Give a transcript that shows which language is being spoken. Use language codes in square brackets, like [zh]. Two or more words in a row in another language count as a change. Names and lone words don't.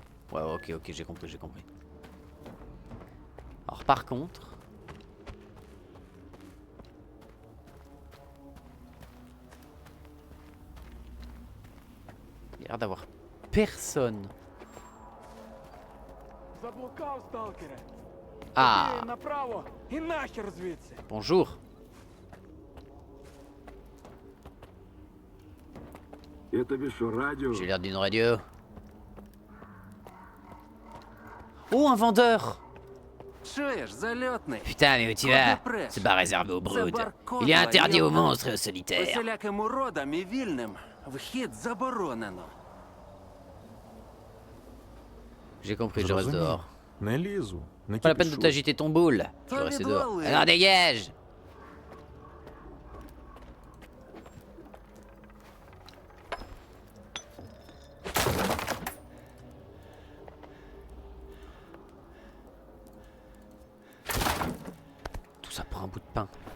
[fr] Ouais, ok, j'ai compris, j'ai compris. Alors par contre... Il y a l'air d'avoir personne. [uk] Заблукав, сталкере. [fr] Ah, [uk] Ти направо і нахер звідси. [fr] bonjour. [uk] Я тобі що, радіо? [fr] J'ai l'air d'une radio. Oh, un vendeur! [uk] Чуєш, зальотний? [fr] Putain, mais où tu vas? C'est pas réservé aux brutes. Il est interdit aux monstres et aux solitaires. [uk] Усіляким уродам і вільним вхід заборонено. [fr] J'ai compris, je reste [uk] Зрозумів. [fr] dehors. [uk] Не лізу. Не [fr] Pas la peine de [uk] кіпішуй. [fr] t'agiter ton boule. Je vais rester dehors. Alors dégage! Tout ça pour un bout de pain.